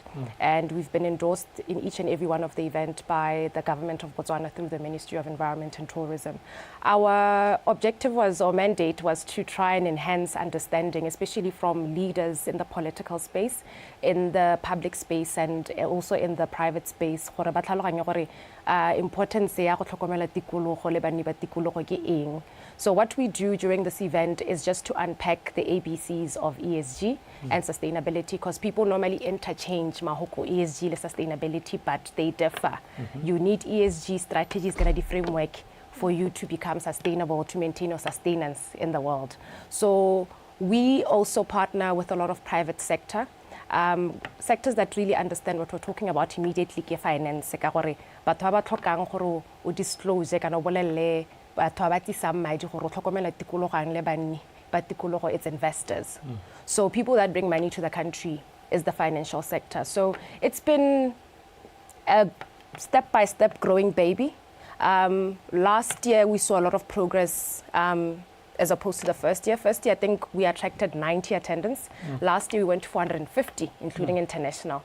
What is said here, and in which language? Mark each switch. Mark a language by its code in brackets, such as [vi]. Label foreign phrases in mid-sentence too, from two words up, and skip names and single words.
[en] And we've been endorsed in each and every one of the events by the government of Botswana through the Ministry of Environment and Tourism. Our objective was, or mandate was, to try and enhance understanding, especially from leaders in the political space, in the public space, and also in the private space, importance [tn] ya go tlhokomela tikologo le banni ba tikologo ke eng. [en] So what we do during this event is just to unpack the ABCs of ESG and sustainability, because people normally interchange mahoko ESG and sustainability, but they differ. You need ESG strategies, the framework for you to become sustainable, to maintain your sustenance in the world. So we also partner with a lot of private sector. Sectors that really understand what we're talking about immediately [tn] ke finance ka gore batho ba tlhokang gore o disclose kana o bolelle batho ba tlisang madi gore o tlhokomela tikologang le banni ba tikologo, [en] it's investors. So people that bring money to the country is the financial sector. So it's been a step-by-step growing baby. Last year we saw a lot of progress as opposed to the first year. First year, I think we attracted 90 attendants. Last year, we went to 450, including international.